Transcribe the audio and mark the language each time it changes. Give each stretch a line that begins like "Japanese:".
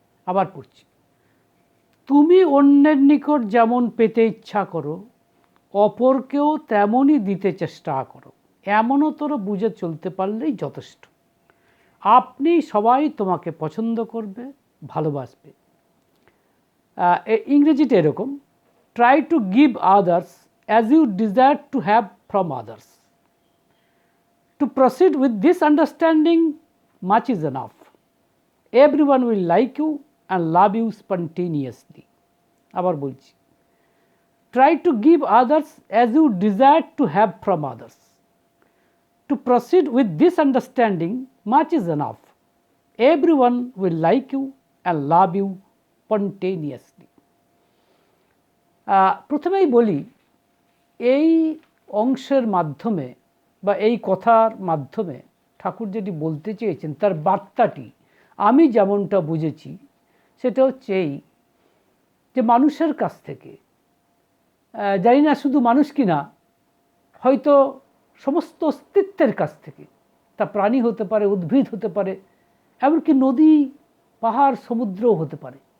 Bangla: আবার পড়ছি, তুমি অন্যের নিকট যেমন পেতে ইচ্ছা করো, অপরকেও তেমনই দিতে চেষ্টা করো। এমনতর বুঝে চলতে পারলেই যথেষ্ট। আপনি সবাই তোমাকে পছন্দ করবে, ভালোবাসবে। ইংরেজিতে এরকম,
English: Try to give others as you desire to have from others. To proceed with this understanding, much is enough. Everyone will like you and love you spontaneously.
Bangla: আবার বলছি,
English: try to give others as you desire to have from others. To proceed with this understanding, much is enough. Everyone will like you and love you spontaneously.
Bangla: প্রথমেই বলি, এই অংশের মাধ্যমে বা এই কথার মাধ্যমে ঠাকুর যেটি বলতে চেয়েছেন তার বার্তাটি আমি যেমনটা বুঝেছি সেটা হচ্ছে এই, যে মানুষের কাছ থেকে, জানি না শুধু মানুষ কিনা, হয়তো সমস্ত অস্তিত্বের কাছ থেকে, তা প্রাণী হতে পারে, উদ্ভিদ হতে পারে, এমনকি নদী, পাহাড়, সমুদ্রও হতে পারে,